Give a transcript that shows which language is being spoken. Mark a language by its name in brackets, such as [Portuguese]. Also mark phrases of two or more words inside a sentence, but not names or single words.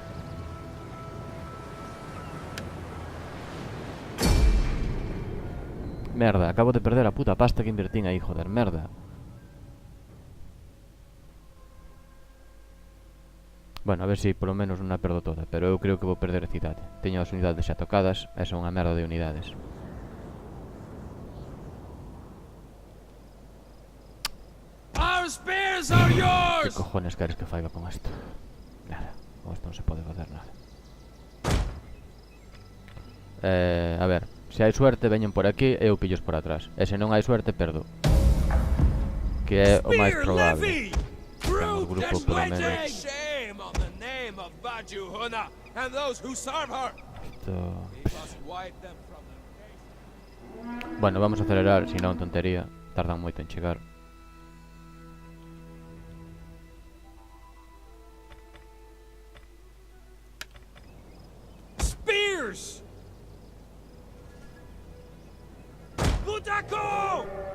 [Galician] Acabo de perder a puta pasta que invertín aí, joder, merda. Bueno, a ver se polo menos non a perdo toda, pero eu creo que vou perder a cidade. Teño as unidades xa tocadas, e son unha merda de unidades. [English] Our spears are [Galician] Que [English] yours! [Galician] cojones queres que faiga con isto? Nada, con isto non se pode facer nada. A ver, se hai suerte veñen por aquí e eu pillos por atrás. E se non hai suerte, perdo. que é o máis [English] Spear [Galician] probable. [English] Levy! [Galician] Temos [English] Brute [Galician] grupo [English] and [Galician] polo [English] waiting! [Galician] menos. [English] Shame on the name of Baju Huna and those who serve her! [Galician] Isto... [English] We must wipe them from the nation. [Galician] Bueno, vamos a acelerar, senón tontería. Tardan moito en chegar. [English] Spears! Butako!